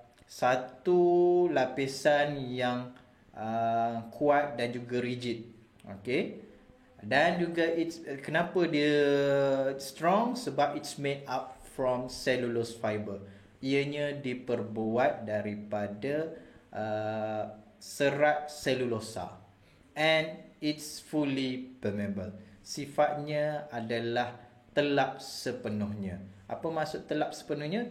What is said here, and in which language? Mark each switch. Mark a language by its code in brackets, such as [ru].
[ms] Satu lapisan yang kuat dan juga rigid. Okay, dan juga kenapa dia strong? Sebab [en] it's made up from cellulose fiber. [ms] Ianya diperbuat daripada serat selulosa. [en] And it's fully permeable. [ms] Sifatnya adalah telap sepenuhnya. Apa maksud telap sepenuhnya?